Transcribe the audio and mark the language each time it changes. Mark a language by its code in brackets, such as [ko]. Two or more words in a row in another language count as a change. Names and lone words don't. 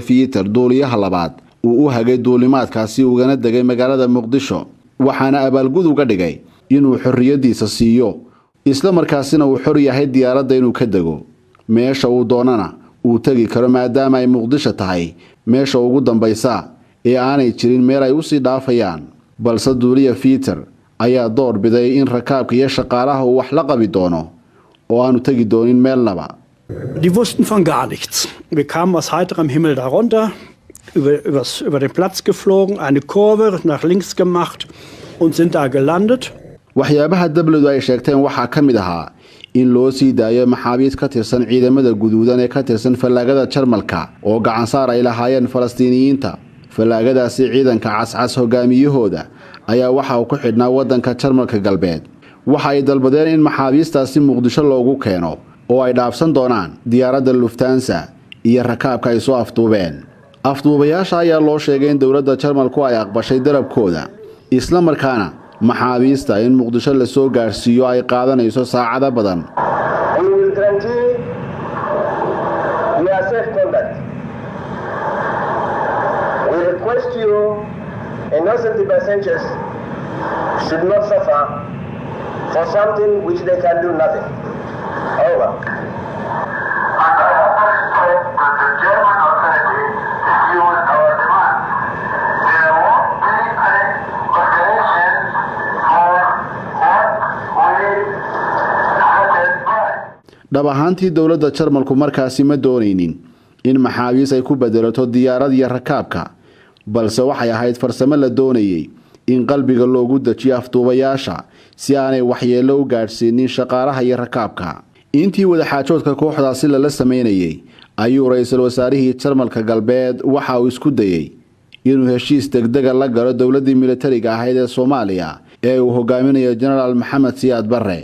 [so] Peter duuliyaha labaad uu u hagay duulimaadkaasi ugana degay magaalada Muqdisho waxaana abaalgud uga dhigay inuu xorriyadiisa siiyo isla markaasina uu xor yahay diyaaradda inuu ka dego meesha uu doonana uu tagi karo maadaama ay Muqdisho tahay meesha ugu dambaysa ee aanay jirin meel ay u sii dhaafayaan. balse duuliya Peter ayaa door biday in rakaabka iyo shaqaalaha uu wax la qabi doono oo aanu tagi doonin meelnaba. [de] Die wussten von gar nichts. Wir kamen aus heiterem Himmel darunter, über den Platz geflogen, eine Kurve nach links gemacht und sind da gelandet. [so] waxyaabaha dawladdu ay sheegteen waxaa ka mid ahaa in loo sii daayo maxaabiis ka tirsan ciidamada guduudan ee ka tirsan fallaagada Jarmalka oo gacan saar ay lahaayeen Falastiiniyiinta. fallaagadaasi ciidanka cascas hogaamiyahooda ayaa waxa uu ku xidhnaa wadanka Jarmalka galbeed. waxa ay dalbadeen in maxaabiistaasi Muqdisho loogu keeno oo ay dhaafsan doonaan diyaaradda Lufthansa iyo rakaabka ay soo afduubeen. afduubayaasha ayaa loo sheegay in dawladda Jarmalku ay aqbashay dalabkooda, isla markaana maxaabiista in Muqdisho la soo gaarsiiyo ay qaadanayso saacado badan. [en] We will guarantee your safe conduct. We request you, innocent passengers should not suffer for something which they can do nothing. Over. And I understand that the German authorities refuse our demand. There won't be any operation for what we satisfy. [so] dhab ahaantii dawladda Jarmalku markaasi ma doonaynin in maxaabiis ay ku bedelato diyaarad iyo rakaabka, balse waxay ahayd farsamo la doonayay in qalbiga loogu dajiyo afduubayaasha si aanay waxyeello u gaarsiinin shaqaalaha iyo rakaabka. intii wadaxaajoodka kooxdaasi lala sameynayay ayuu ra'iisul wasaarihii Jarmalka galbeed waxa uu isku dayay inuu heshiis degdeg ah la galo dawladdii militariga ahayd ee Soomaaliya ee uu hogaaminayo General Maxamed Siyaad Barre.